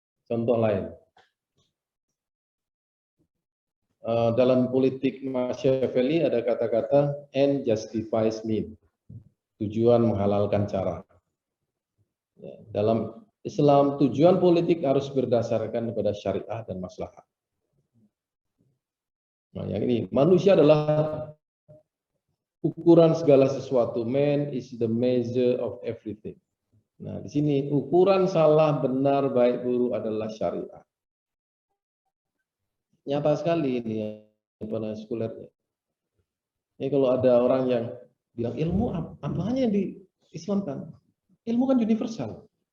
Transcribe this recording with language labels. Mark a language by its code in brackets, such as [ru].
[id] Contoh lain, dalam politik Machiavelli ada kata-kata [en] end justifies means, [id] tujuan menghalalkan cara. Dalam Islam, tujuan politik harus berdasarkan kepada syariah dan maslahat. Nah, yang ini, manusia adalah ukuran segala sesuatu. [en] Man is the measure of everything. [id] Nah, di sini ukuran salah, benar, baik, buruk adalah syariah. Nyata sekali ini yang sekulernya. Ini kalau ada orang yang bilang ilmu apanya yang diislamkan? Ilmu kan universal.